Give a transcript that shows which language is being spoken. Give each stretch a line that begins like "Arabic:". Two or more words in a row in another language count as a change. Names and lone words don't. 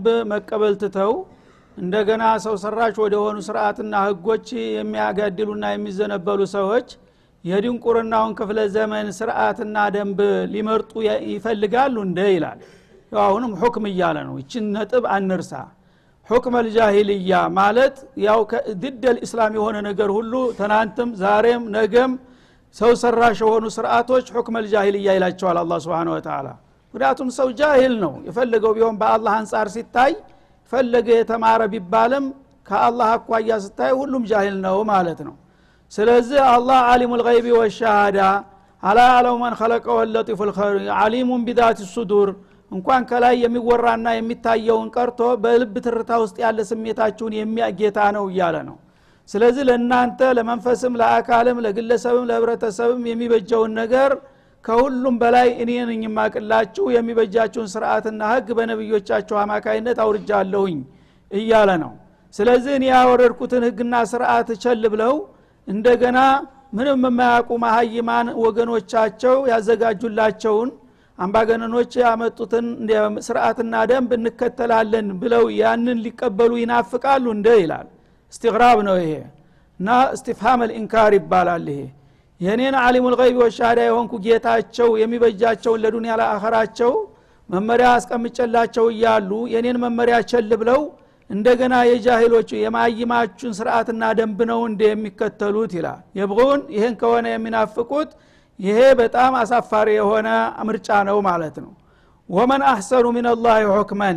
Amharic: መቀበል ትተው እንደገና ሰው ሰራሽ ወደ ሆኑ ስርዓትና ህጎች የሚያጋድሉና የሚዘነበሉ ሰዎች የድንቁርናውን ክፍለ ዘመን ስርዓትና ደንብ ሊመርጡ ይፈልጋሉ እንደ ይላል። አሁንም ሁክም እያለ ነው። እቺን ነጥብ አንርሳ።
Arabic: حكم الجاهلية
Amharic: ማለት ያው ድደል እስላም የሆነ ነገር ሁሉ ተናንተም ዛሬም ነገም ሰው ሰራሽ የሆኑ ስርዓቶች
Arabic: حكم الجاهلية
Amharic: ይላቸዋል አላህ
Arabic: سبحانه وتعالى።
Amharic: ምክንያቱም ሰው ጃሂል ነው። የፈለገው ቢሆን በአላህ አንፃር ሲታይ ፈለገ የተማረ ቢባልም ከአላህ አኳያ ሲታይ ሁሉም ጃሂል ነው ማለት ነው። ስለዚህ አላህ
Arabic: عالم الغيب والشهادة
Amharic: አላ ያለው ማን
Arabic: خلقه اللطيف الخبير عليم بذات الصدور
Amharic: እንኳን ከላይ የሚወራና የሚታየውን ቀርቶ በልብ ትርታ ውስጥ ያለ ስሜታችሁን የሚያጌታ ነው እያለ ነው። ስለዚህ ለእናንተ ለመንፈስም ለአካልም ለግለሰብም ለህብረተሰብም የሚበጀውን ነገር ከሁሉም በላይ እኔ ነኝ የማቅላችሁ የሚበጃችሁን ስርዓትና ህግ በነብዮቻችሁ አማካይነት አውርጃለሁኝ እያለ ነው። ስለዚህ እኔ ያወረድኩትን ህግና ስርዓት ቸል ብለው እንደገና ምንም የማያውቁ መሃይማን ወገኖቻቸው ያዘጋጁላቸውን አምባገነኖች ያመጡትን ስርዓትና ደንብ እንከተላለን ብለው ያንን ሊቀበሉ ይናፍቃሉ እንደ ይላል። استغراب ነው ይሄ እና
Arabic: استفهام الانكار
Amharic: ይባላል። ይሄ የኔን
Arabic: عالم الغيب والشهادة
Amharic: የሆንኩ ጌታቸው የሚበጃቸውን ለዱንያ ለአኺራቸው መመሪያ አስቀምጨላቸው ይያሉ የኔን መመሪያ ቸል ብለው እንደገና የጃሂሎቹ የማይማቹን ስርዓትና ደንብ ነው እንደሚከተሉት ይላል። የብጉን ይሄን ከሆነ የሚናፍቁት ይሄ በጣም አሳፋሪ የሆነ ምርጫ ነው ማለት ነው።
Arabic: ومن أحسن من الله حكما